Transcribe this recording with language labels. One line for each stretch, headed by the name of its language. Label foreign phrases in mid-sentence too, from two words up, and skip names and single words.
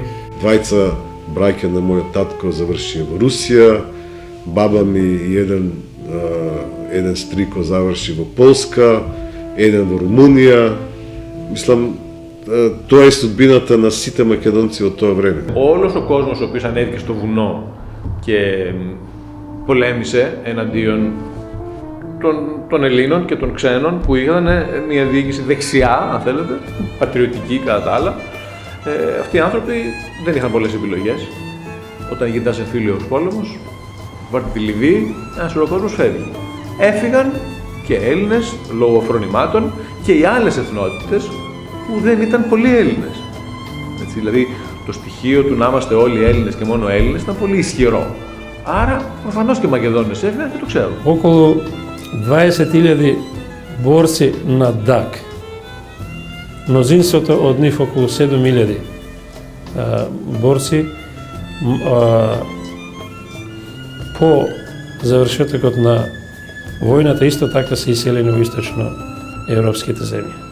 Macedonian: Двајца браќа на мојот татко завршија во Русија, баба ми и еден стрико заврши во Полска, еден во Румунија. Мислам, тоа е судбината на сите македонци од тоа време.
Greek: Όλος ο κόσμος ο οποίος ανέβηκε στο βουνό και πολέμησε εναντίον των Ελλήνων και των ξένων που είχαν μια διοίκηση δεξιά, αν θέλετε, πατριωτική κατά τα άλλα, αυτοί οι άνθρωποι δεν είχαν πολλές επιλογές. Όταν γυρνάς εμφύλιος πόλεμος, βάρτε τη Λιβύη, ένας ολός κόσμος φεύγει. Έφυγαν και Έλληνες λόγω φρονημάτων και οι άλλες εθνότητες που δεν ήταν πολλοί Έλληνες. Έτσι, δηλαδή το στοιχείο του να είμαστε όλοι Έλληνες και μόνο Έλληνες ήταν πολύ ισχυρό. Άρα προφανώς και οι Μακεδόνες έφυγαν και το ξέρουν.
Macedonian: Околу 20.000 борци на ДАК. Мнозинството од нив, околу 7.000 борци, по завршетокот на војната исто така се иселени во источно европските земји.